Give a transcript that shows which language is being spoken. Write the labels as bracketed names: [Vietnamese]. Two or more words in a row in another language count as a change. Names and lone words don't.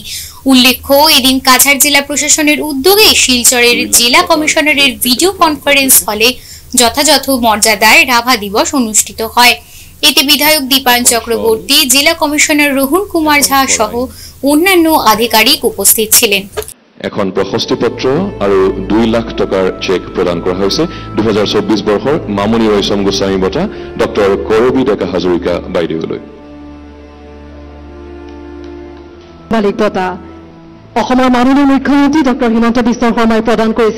[Bangla] উল্লেখ্য, এদিন কাছাড় জেলা প্রশাসনের উদ্যোগে শিলচরের জেলা কমিশনারের ভিডিও কনফারেন্স হলে যথাযথ মর্যাদায় রাভা দিবস অনুষ্ঠিত হয়। এতে বিধায়ক দীপায়ন চক্রবর্তী, জেলা কমিশনার রোহন কুমার ঝা সহ অন্যান্য আধিকারিক উপস্থিত ছিলেন। [Assamese] এখন প্ৰশস্তিপত্ৰ আৰু 2 লাখ টকাৰ চেক প্ৰদান কৰা হৈছে 2024 বৰ্ষৰ মামনি ৰয়ছম গোস্বামী বঁটা ডক্টৰ কৰবী ডেকা হাজৰিকা বাইদেউলৈ। মালিক বঁটা অসমৰ মাননীয় মুখ্যমন্ত্ৰী ডক্টৰ হিমন্ত বিশ্ব শৰ্মাই প্ৰদান কৰিছে।